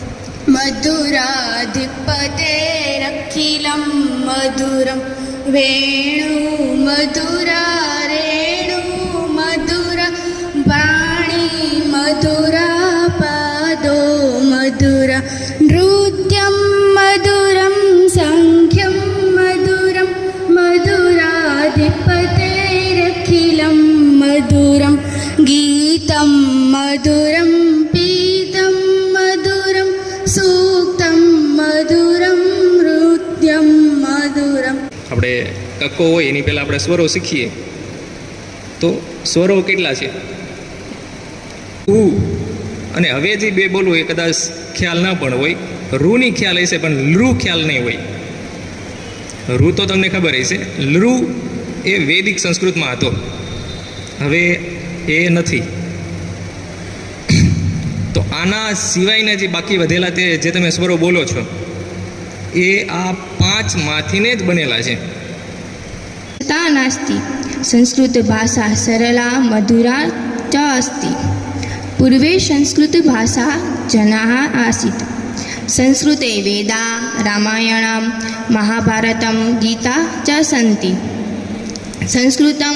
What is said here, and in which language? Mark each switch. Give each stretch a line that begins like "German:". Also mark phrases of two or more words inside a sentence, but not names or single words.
Sanskrit: मधुराधिपतेरखिलं मधुरं वेणु मधुरा रेणु मधुरा वाणी मधुरा पादो मधुरा नृत्यं मधुरं संख्यं मधुरं मधुराधिपतेरखिलं मधुरं गीतं मधुरं पीतं मधुरं सूक्तं मधुरं नृत्यं मधुरं।
Gujarati: આપણે કક્કો હોય એની પહેલાં આપણે સ્વરો શીખીએ તો સ્વરો કેટલા છે? ઉ અને હવે જે બે બોલું એ કદાચ ખ્યાલ ના પણ હોય. રૂની ખ્યાલ હશે પણ લૃ ખ્યાલ નહીં હોય. રૂ તો તમને ખબર હશે. લૃ એ વૈદિક સંસ્કૃતમાં હતો, હવે એ નથી. તો આના સિવાયના જે બાકી વધેલા તે જે તમે સ્વરો બોલો છો એ આ 5 માંથીને જ બનેલા છે.
Sanskrit: ता नास्ति संस्कृत भाषा सरला मधुरा च अस्ति पूर्वे संस्कृत भाषा जनाः आसीत् संस्कृते वेदा रामायणं महाभारतं गीता च सन्ति संस्कृतं